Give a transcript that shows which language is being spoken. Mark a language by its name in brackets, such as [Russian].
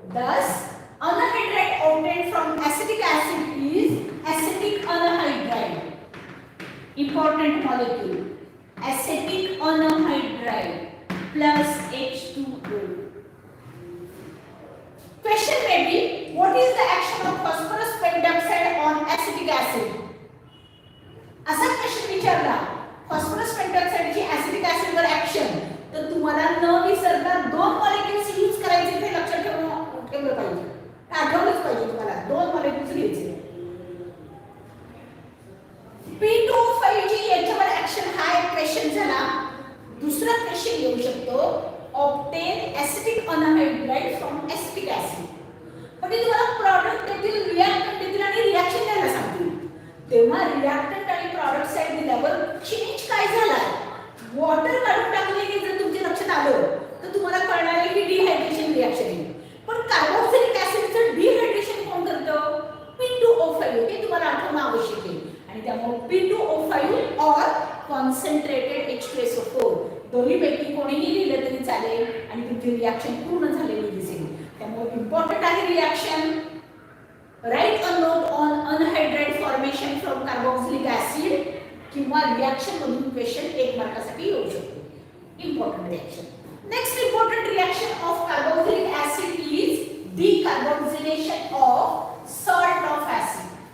[English] Thus, anhydride obtained from acetic acid is acetic anhydride. Important molecule. Acetic anhydride plus H2O. Question may be, what is the action of phosphorus pentoxide on acetic acid? [Marathi] असा question विचारला, phosphorus pentoxide ची acetic acid वर action, तर तुम्हाला न विसरता दोन molecules use करायचे ते लक्षात ठेवलं पाहिजे. आठवलंच पाहिजे तुम्हाला दोन मॉलिक्युल्स घ्यायचे. P2O5 ची याच्यावर ऍक्शन हा एक क्वेश्चन झाला. दुसरा क्वेश्चन येऊ शकतो, [English] obtain acetic anhydride from acetic acid. [Marathi] पण ते तुम्हाला प्रॉडक्ट देतील, रिएक्टंट देतील आणि रिएक्शन द्यायला सांगतील. तेव्हा रिएक्टंट आणि प्रॉडक्ट साइड दिल्यावर चेंज काय झाला, वॉटर काढून टाकले की जर तुमच्या लक्षात आलं तर तुम्हाला कळणार आहे की डिहायड्रेशन रिएक्शन आहे. पण कार्बोक्सिलिक ऍसिडचं डिहायड्रेशन कोण करतं? P2O5. हे तुम्हाला आठवणं आवश्यक आहे. आणि त्यामुळे P2O5 और कॉन्सन्ट्रेटेड H2SO4 दोन्हीपैकी कोणीही लिहिलं तरी चालेल आणि तुमची रिएक्शन पूर्ण झालेली दिसेल. त्यामुळे इम्पॉर्टंट आहे reaction. [English] Write a note on unhydride formation from carboxylic acid [Marathi] किंवा रिएक्शन मधून क्वेश्चन 1 मार्कासाठी येऊ शकतो. Important reaction. [English] Next important reaction of carboxylic acid is decarboxylation of salt of acid.